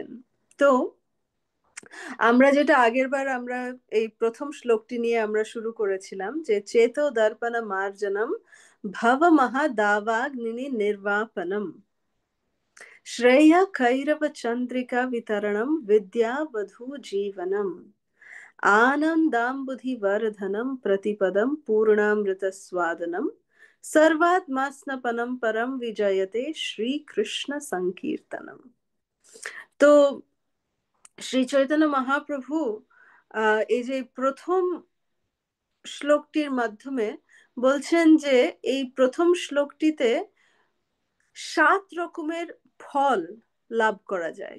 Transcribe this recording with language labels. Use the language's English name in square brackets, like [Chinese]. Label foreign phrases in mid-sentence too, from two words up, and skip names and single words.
[Bangla] তো আমরা যেটা আগেরবার আমরা এই প্রথম শ্লোকটি নিয়ে আমরা শুরু করেছিলাম যে [Sanskrit] চেতো দর্পণ মার্জনম ভব মহাদাবাগ্নি নির্বাপনম শ্রেয় কৈরব চন্দ্রিকা বিতরণম বিদ্যাবধূ জীবনম आनन्दाम्बुधि वर्धनम प्रतिपदम पूर्णामृत स्वादनम सर्वात्मास्नपनम परम विजयते श्री कृष्ण संकीर्तनम। [Bangla] তো শ্রী চৈতন্য মহাপ্রভু এই যে প্রথম শ্লোকটির মাধ্যমে বলছেন যে এই প্রথম শ্লোকটিতে 7 রকমের ফল লাভ করা যায়।